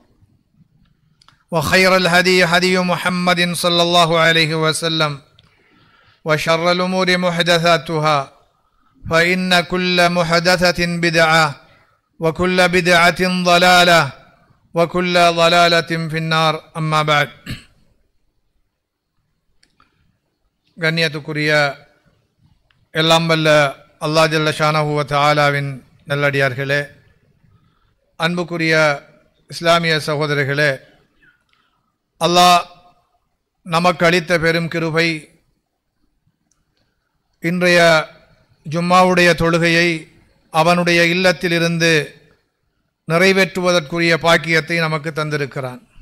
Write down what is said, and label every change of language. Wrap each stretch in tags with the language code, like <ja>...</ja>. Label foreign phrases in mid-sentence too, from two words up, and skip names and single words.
<ar>وخير الهدي هدي محمد صلى الله عليه وسلم وشر الأمور محدثاتها فإن كل محدثة بدعة وكل بدعة ضلالة وكل ضلالة في النار أما بعد</ar> <ta>கண்ணியத்துக்குரிய எல்லாம் வல்ல</ta> <ar>الله جل شأنه</ar> <ta>வ தஆலாவின் நல்லடியார்களே, அன்புக்குரிய இஸ்லாமிய சகோதரர்களே, அல்லாஹ் நமக்கு அளித்த பெரும் கிருபை இன்றைய ஜும்மாவுடைய தொழுகையை அவனுடைய இல்லத்திலிருந்து நிறைவேற்றுவதற்குரிய பாக்கியத்தை நமக்கு தந்திருக்கிறான்.</ta>